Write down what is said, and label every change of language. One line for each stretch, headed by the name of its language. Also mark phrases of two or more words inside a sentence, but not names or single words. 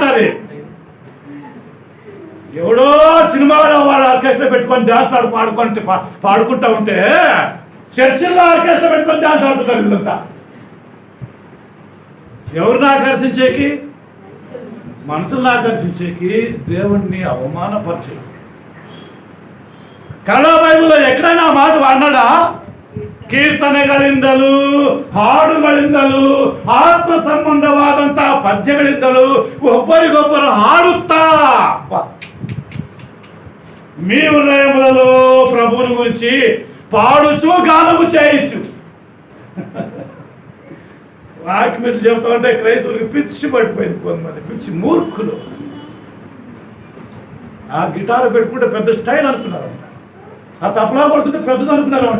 Telugu: అది ఎవడో సినిమాలో వాడు ఆర్కెస్ట్రా పెట్టుకొని డాన్స్ పాడుకుంటా ఉంటే చర్చిల్లో ఆర్కెస్ట్రా పెట్టుకొని డాన్స్ ఆడుతున్నారు వీళ్ళంతా. ఎవరిని ఆకర్షించేకి? మనసులను ఆకర్షించేకి, దేవుణ్ణి అవమానపరిచే. కన్నడ బైబుల్లో ఎక్కడైనా మాట అన్నాడా?
Kannada: ಕೀರ್ತನೆಗಳಿಂದಲೂ ಹಾಡುಗಳಿಂದಲೂ ಆತ್ಮ ಸಂಬಂಧವಾದಂಥ ಪದ್ಯಗಳಿಂದಲೂ ಒಬ್ಬರಿಗೊಬ್ಬರು ಹಾಡುತ್ತಾ
Telugu: మీ హృదయములలో ప్రభువుని గురించి పాడుచు గానము చేయొచ్చు. వాక్యమిట్లు చెబుతా ఉంటే క్రైస్తవులకి పిచ్చి పట్టిపోయింది. కొంతమంది పిచ్చి మూర్ఖులు ఆ గిటార్ పెట్టుకుంటే పెద్ద స్టైల్ అనుకున్నారంట, ఆ తపలా కొడుతుంటే పెద్దది అనుకున్నారంట.